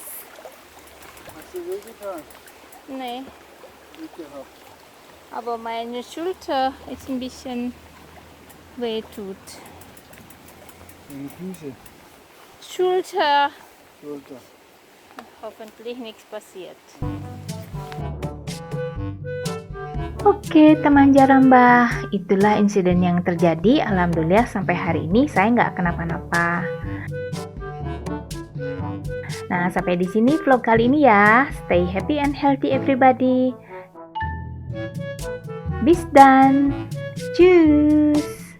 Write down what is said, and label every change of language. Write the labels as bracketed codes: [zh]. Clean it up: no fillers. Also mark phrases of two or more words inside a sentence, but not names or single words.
[de] Hast du wehgetan? Nee, Nicht gehabt. aber meine Schulter ist ein bisschen weh tut. Deine Füße, Schulter. Schulter. Hoffentlich nichts passiert. [id] Oke teman Jarambah, itulah insiden yang terjadi. Alhamdulillah sampai hari ini saya nggak kenapa-napa. Nah, sampai di sini vlog kali ini ya. [en] Stay happy and healthy everybody. [de] Bis done. Tschüss.